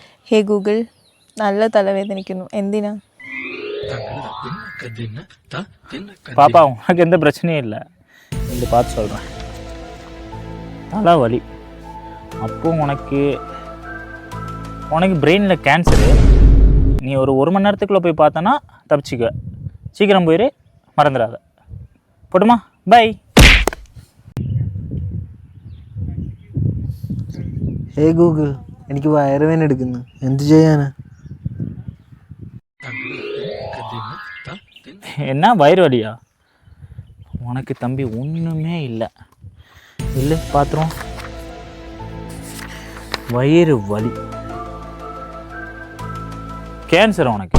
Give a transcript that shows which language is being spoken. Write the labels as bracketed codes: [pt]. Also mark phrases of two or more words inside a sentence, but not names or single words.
[ml] ഹേ ഗൂഗിൾ, നല്ല തലവേദനിക്കുന്നു. എന്തിനാ? [ta] பாப்பா உனக்கு எந்த பிரச்சனையும் இல்லை, இந்த பார்த்து சொல்கிறேன். தலை வலி. அப்போ உனக்கு பிரெயினில் கேன்சரு. நீ ஒரு மணி நேரத்துக்குள்ளே போய் பார்த்தனா தப்பிச்சிக்க. சீக்கிரம் போயிரு, மறந்துடாத. போட்டுமா? பை. [ml] ഹേ ഗൂഗിൾ, എനിക്ക് വയറുവേദന എടുക്കുന്നു, എന്ത് ചെയ്യാനാ? [ta] என்ன வயிறு வலியா? உனக்கு தம்பி ஒன்றுமே இல்லை. இல்லை பார்த்துரும். வயிறு வலி, கேன்சர் உனக்கு.